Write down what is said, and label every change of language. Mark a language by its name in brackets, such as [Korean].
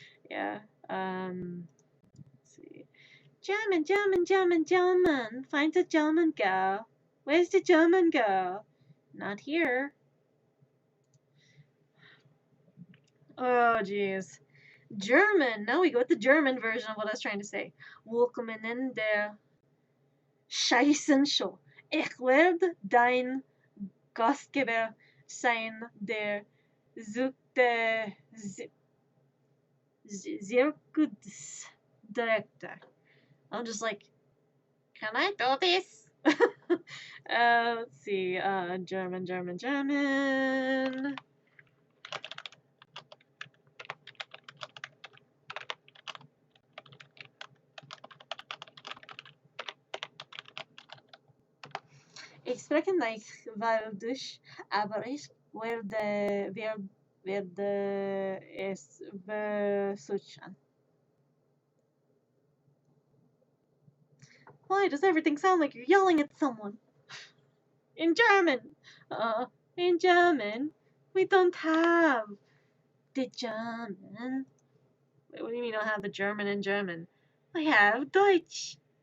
[English] Yeah. Let's see. German. Find the German girl. Where's the German girl? Not here. Oh, jeez. German. Now we go with the German version of what I was trying to say. [German] Willkommen in der Scheissenshow. Ich werde dein Gastgeber sein, der Zirkusdirektor. [English] I'm just like, can I do this? Let's see. German. [German] Ich spreche nicht Waldisch, aber ich werde es versuchen. [English] Why does everything sound like you're yelling at someone? In German! In German, we don't have the German. Wait, what do you mean you don't have the German in German? We have Deutsch.